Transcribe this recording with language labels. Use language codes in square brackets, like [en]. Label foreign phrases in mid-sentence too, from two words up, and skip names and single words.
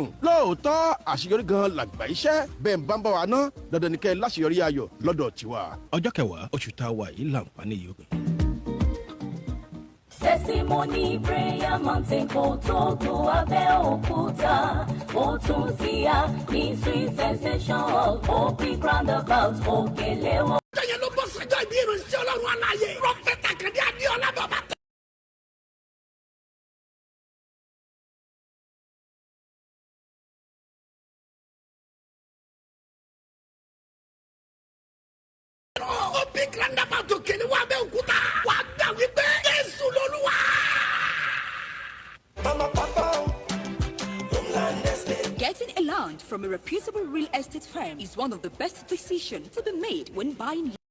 [yo] lóòótọ́ àṣeyọrí gan làgbà iṣẹ́ bẹ́ẹ̀ ń bá ń bá wa ná dandan ní kẹ́ ẹ láṣeyọrí ayọ̀ lọ́dọ̀ tiwa. ọjọ́ kẹwàá oṣù tá a wà yìí láǹfààní yìí ó pè. Testimony prayer mountain kò tó tó Abẹ́òkúta ó tún ti yá ní sweet sensation hall òpin roundabout òkèlè wọn. Jẹ́yẹ ló bọ́ sọ́jọ́ ìbí ìrìnsẹ̀ Ọlọ́run aláyé. Prọfẹ̀tà Kàdé Adéọlá bàbá tẹ̀. Ó bí roundabout òkèlè wọn Abẹ́òkúta. Wà á gbà wípé Jésù lolúwa. [en] Getting a land from a reputable real estate firm is one of the best decisions to be made when buying